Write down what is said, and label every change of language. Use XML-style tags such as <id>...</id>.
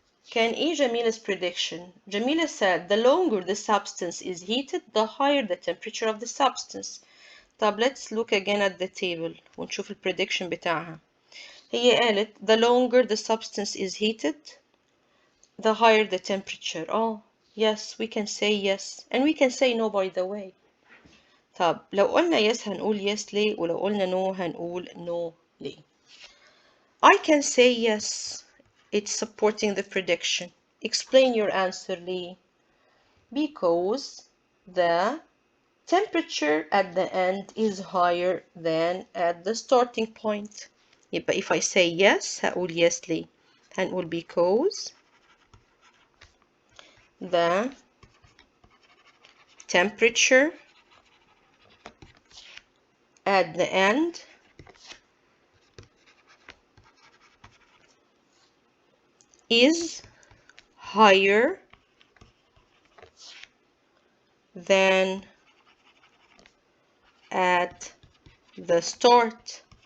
<en>Can Jamila's prediction? Jamila said the longer the substance is heated, the higher the temperature of the substance. طب let's look again at the table</en> <ar>ونشوف البريدكشن بتاعها. هي قالت</ar> <en>the longer the substance is heated, the higher the temperature. Oh, yes, we can say yes. And we can say no, by the way.</en> <ar>طب لو قلنا yes هنقول yes ليه؟ ولو قلنا no هنقول no ليه؟</ar> <en>I can say yes. It's supporting the prediction. Explain your answer, Lee. Because the temperature at the end is higher than at the starting point. يبقى if I say yes</en> <ar>هقول yes ليه؟ هنقول</ar> <en>because the temperature at the end is higher than at the start.</en>